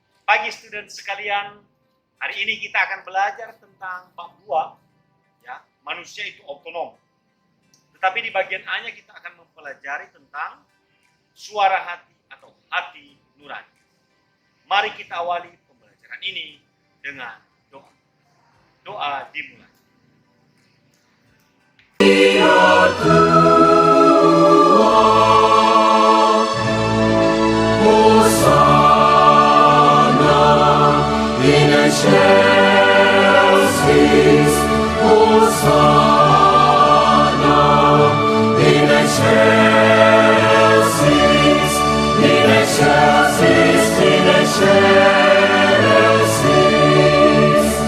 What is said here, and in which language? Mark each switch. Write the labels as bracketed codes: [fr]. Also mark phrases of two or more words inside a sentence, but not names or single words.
[id] Pagi student sekalian, hari ini kita akan belajar tentang bab 2, ya, manusia itu otonom. Tetapi di bagian A-nya kita akan mempelajari tentang suara hati atau hati nurani. Mari kita awali pembelajaran ini dengan doa. Doa dimulai. [la] Excelsis, Hosanna, in excelsis, in excelsis, in excelsis.